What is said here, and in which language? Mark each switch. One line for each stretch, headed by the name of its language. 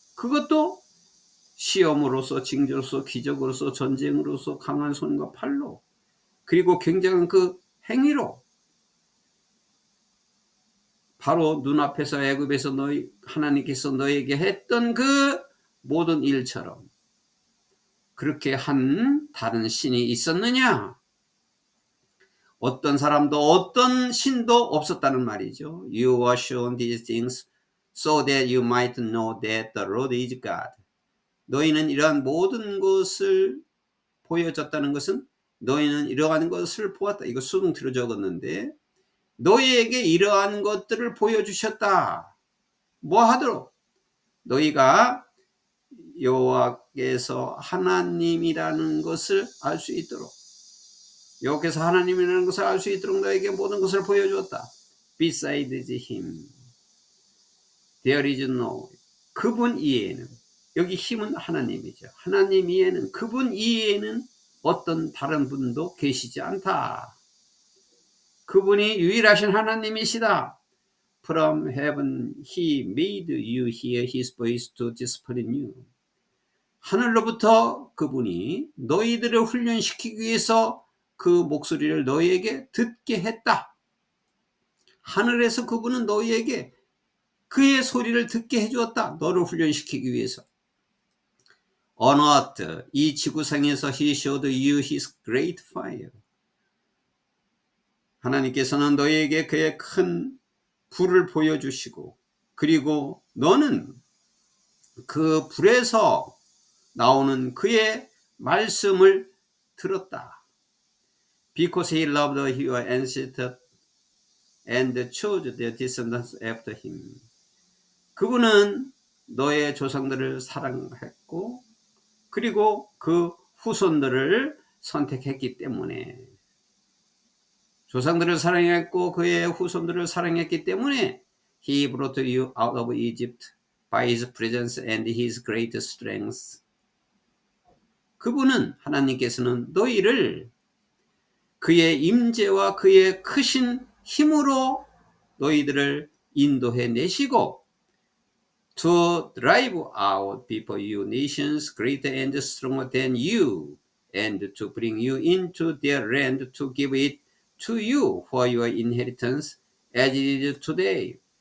Korean: 그것도 시험으로서, 징조로서, 기적으로서, 전쟁으로서, 강한 손과 팔로, 그리고 굉장한 그 행위로, 바로 눈앞에서 애굽에서 하나님께서 너에게 했던 그 모든 일처럼 그렇게 한 다른 신이 있었느냐? 어떤 사람도 어떤 신도 없었다는 말이죠.
English: You were shown these things so that you might know that the Lord is God.
Korean: 너희는 이러한 모든 것을 보여줬다는 것은 너희는 이러한 것을 보았다. 이거 수동태로 적었는데 너희에게 이러한 것들을 보여주셨다. 뭐 하도록? 너희가 여호와께서 하나님이라는 것을 알 수 있도록, 여호와께서 하나님이라는 것을 알 수 있도록 너에게 모든 것을 보여주었다.
English: Besides him, there is no.
Korean: 그분 이외에는, 여기 힘은 하나님이죠. 하나님 이외에는, 그분 이외에는 어떤 다른 분도 계시지 않다. 그분이 유일하신 하나님이시다.
English: From heaven he made you hear his voice to discipline you.
Korean: 하늘로부터 그분이 너희들을 훈련시키기 위해서 그 목소리를 너희에게 듣게 했다. 하늘에서 그분은 너희에게 그의 소리를 듣게 해주었다. 너를 훈련시키기 위해서.
English: On earth,
Korean: 이 지구상에서
English: he showed you his great fire.
Korean: 하나님께서는 너희에게 그의 큰 불을 보여주시고, 그리고 너는 그 불에서 나오는 그의 말씀을 들었다.
English: Because he loved your ancestors and chose their descendants after him.
Korean: 그분은 너의 조상들을 사랑했고 그리고 그 후손들을 선택했기 때문에, 조상들을 사랑했고 그의 후손들을 사랑했기 때문에
English: He brought you out of Egypt by his presence and his great strength.
Korean: 그분은, 하나님께서는 너희를 그의 임재와 그의 크신 힘으로 너희들을 인도해 내시고
English: to drive out before you nations greater and stronger than you and to bring you into their land to give it to you for your inheritance as it is today.